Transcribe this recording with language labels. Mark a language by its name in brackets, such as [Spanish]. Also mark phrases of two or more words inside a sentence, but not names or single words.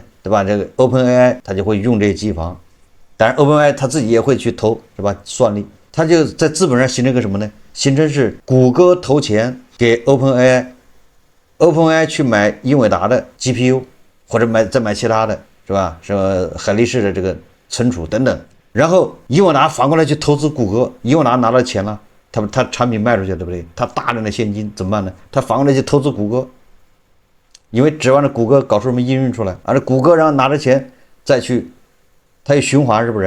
[Chinese] 對吧？這個 OpenAI 他就會用這些機房，當然 OpenAI 他自己也會去投，是吧？算力，他就在資本上形成個什麼呢？形成是谷歌投錢給 OpenAI。OpenAI 去買英偉達的 GPU， 或者再買其他的，是吧？什麼海力士的這個存儲等等，然後英偉達反過來去投資谷歌，英偉達拿到錢了，他產品賣出去，對不對？他大量的現金怎麼辦呢？他反過來去投資谷歌，因為指望着谷歌搞出什麼應用出來，而谷歌然後拿着錢再去，他又循環，是不是？